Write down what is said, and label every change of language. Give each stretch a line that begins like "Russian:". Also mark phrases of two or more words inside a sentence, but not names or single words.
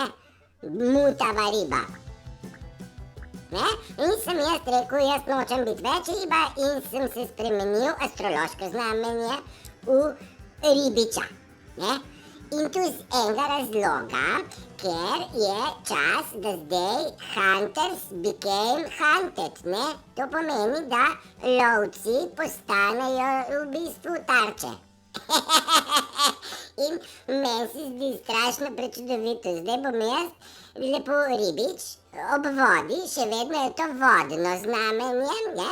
Slovenian: Mutava riba. Ne? In sem jaz rekel, jaz nočem biti več riba in sem se spremenil astrološko znamenje v ribiča, ne? In tu z enega razloga, ker je čas, da zdaj
English: hunters became hunted,
Slovenian: ne? To pomeni, da lovci postanejo v bistvu tarče. In meni se zdi strašno prečudovito. Zdaj bom jaz lepo ribič ob vodi, še vedno je to vodno znamenje, ne?